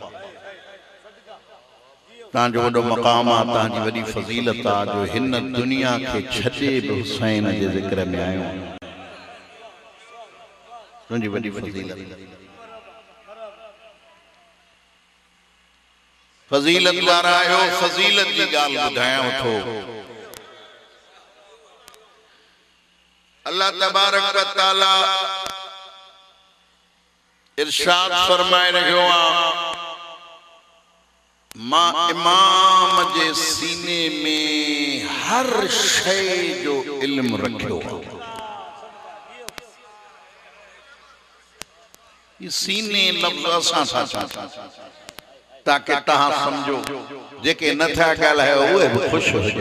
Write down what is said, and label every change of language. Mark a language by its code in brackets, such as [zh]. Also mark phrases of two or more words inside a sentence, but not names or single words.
[sd] तव्हांजो वॾो मक़ाम आहे, तव्हांजी वॾी फज़ीलत आहे जो हिन दुनिया खे छॾे बि हुसैन जे ज़िक्र में आयो। तुंहिंजी वॾी फज़ीलत, फज़ीलत वारा आयो, फज़ीलत जी ॻाल्हि ॿुधायांव थो। [ar] الله تبارك وتعالى [sd] इरशाद फरमाए रहियो आहे, मां इमाम जे सीने में हर शइ जो इल्म रखियो आहे। ये सीने लफ़्ज़ असां था चऊं ताकि तव्हां सम्झो, जेके नथा ॻाल्हायो उहे बि ख़ुशि हुजो।